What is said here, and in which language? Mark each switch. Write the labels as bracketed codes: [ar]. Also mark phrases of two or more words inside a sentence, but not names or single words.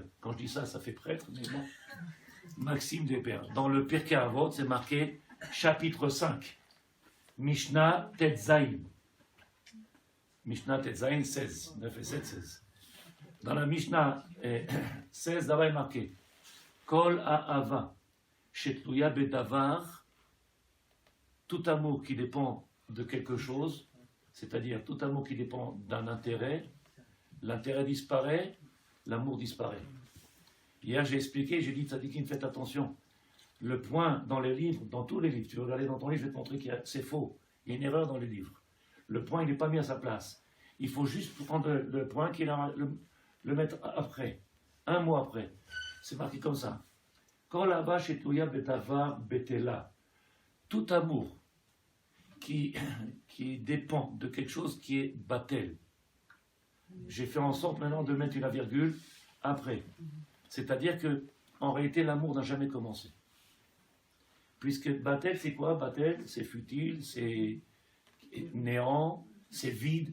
[fr] Quand je dis ça, ça fait prêtre, mais bon. Maxime des Pères. Dans le Pirkei Avot, c'est marqué chapitre 5. [he] משנה טז. משנה טז [fr] 16. 9 et 7, 16. Dans la Mishnah 16, d'abord est marqué [he] כל אהבה שתלויה בדבר, [fr] tout amour qui dépend de quelque chose, c'est-à-dire tout amour qui dépend d'un intérêt, l'intérêt disparaît, l'amour disparaît. Hier j'ai expliqué, j'ai dit Tzadikim, faites attention. Le point dans les livres, dans tous les livres, tu veux regarder dans ton livre, je vais te montrer que c'est faux. Il y a une erreur dans les livres. Le point, il n'est pas mis à sa place. Il faut juste prendre le point, le mettre après, un mot après. C'est marqué comme ça. [he] כל אהבה שתלויה בדבר בטלה. [fr] Tout amour qui dépend de quelque chose qui est batel. J'ai fait en sorte maintenant de mettre une virgule après. C'est-à-dire que, en réalité, l'amour n'a jamais commencé. Puisque batel, c'est quoi? Batel, c'est futile, c'est néant, c'est vide.